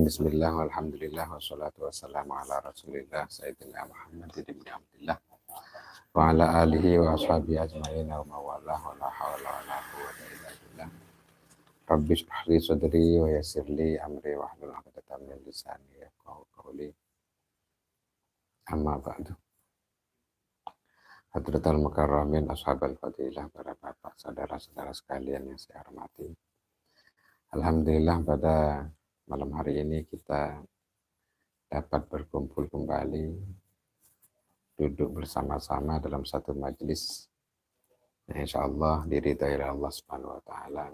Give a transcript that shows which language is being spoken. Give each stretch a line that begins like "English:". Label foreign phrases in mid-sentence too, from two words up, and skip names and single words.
Arabic: بسم الله والحمد لله والصلاة والسلام على رسول الله سيدنا محمد بن عبد الله وعلى آله وأصحابه أجمعين ومن والاه ولا حول ولا قوة إلا بالله. رب اشرح لي صدري ويسر لي أمري واحلل عقدة من لساني يفقهوا قولي. أما بعد. حضرات المكرمين أصحاب الفضيلة,
Indonesian: para bapak, saudara-saudara sekalian yang saya hormati. Alhamdulillah pada malam hari ini kita dapat berkumpul kembali, duduk bersama-sama dalam satu majelis.
Arabic: إن شاء الله
Indonesian: diridhai oleh Allah
Arabic: سبحانه وتعالى.